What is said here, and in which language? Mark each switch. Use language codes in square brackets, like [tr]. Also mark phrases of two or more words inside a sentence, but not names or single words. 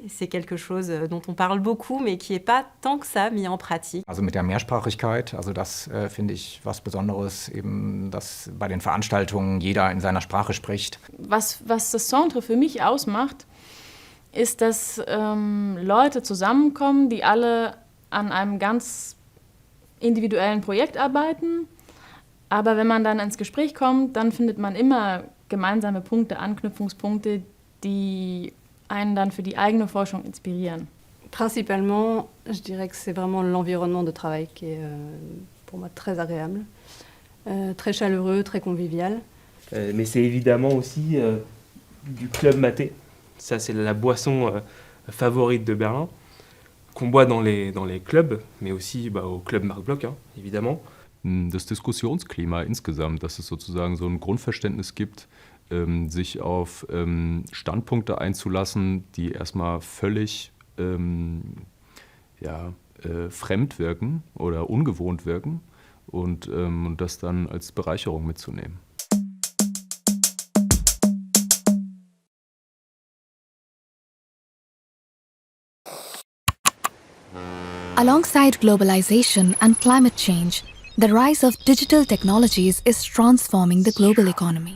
[fr] C'est quelque chose dont on parle beaucoup, mais qui n'est pas tant que ça mis en pratique. [de] Also mit der Mehrsprachigkeit, also das finde ich was Besonderes, eben, dass bei den Veranstaltungen jeder in seiner Sprache spricht. Was das Centre für mich ausmacht, ist, dass Leute zusammenkommen, die alle an einem ganz individuellen Projekt arbeiten. Aber wenn man dann ins Gespräch kommt, dann findet man immer gemeinsame Punkte, Anknüpfungspunkte, die einen dann für die eigene Forschung inspirieren. [fr] Principalement, je dirais que c'est vraiment l'environnement de travail qui est pour moi très agréable, très chaleureux, très convivial. Mais c'est évidemment aussi du club maté. Ça, c'est la boisson favorite de Berlin, qu'on boit dans les clubs, mais aussi au Club Marc Bloch, évidemment. [de] Das Diskussionsklima insgesamt, dass es sozusagen so ein Grundverständnis gibt, sich auf Standpunkte einzulassen, die erstmal völlig fremd wirken oder ungewohnt wirken und das dann als Bereicherung mitzunehmen. [en] Alongside globalization and climate change, the rise of digital technologies is transforming the global economy.